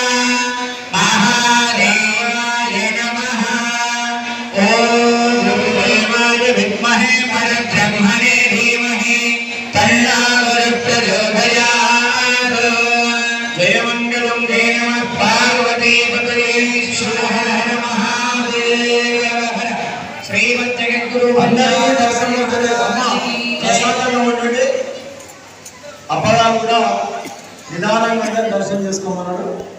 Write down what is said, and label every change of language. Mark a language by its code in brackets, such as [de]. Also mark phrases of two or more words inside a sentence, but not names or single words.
[sa] महादेवाय नमः ॐ गुरुदेवाय विद्महे परब्रह्मणे धीमहि तन्नो प्रचोदयात् जयमङ्गलं जय नमः पार्वतीपतये शिव हर हर महादेव हर శ్రీమద్జగద్గురు [te] ప్రశాంతంగా ఉండండి. అప్పగా కూడా నిదానంగా దర్శనం చేసుకోమన్నాడు.